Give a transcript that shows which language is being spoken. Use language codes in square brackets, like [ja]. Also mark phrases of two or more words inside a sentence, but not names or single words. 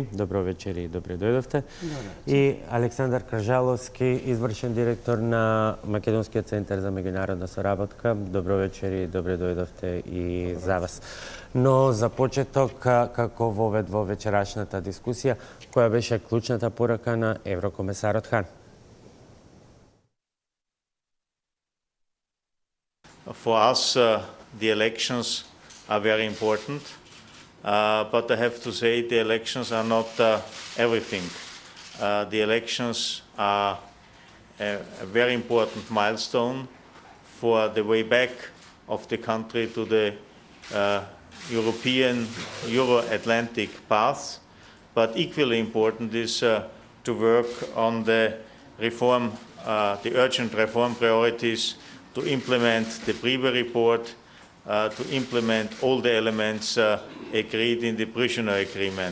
[mk] Добро вечер и добре дојдовте. И Александар Кржаловски, извршен директор на Македонскиот центар за меѓународна соработка. Добро вечер и добре дојдовте и за вас. Но за почеток, како вовед во вечерашната дискусија, која беше клучната порака на еврокомесарот Хан? [en] For us, the elections are very important, but I have to say the elections are not everything. The elections are a very important milestone for the way back of the country to the European, Euro-Atlantic path, but equally important is to work on the reform, the urgent reform priorities, to implement the Priebe report, to implement all the elements agreed in the prisoner agreement.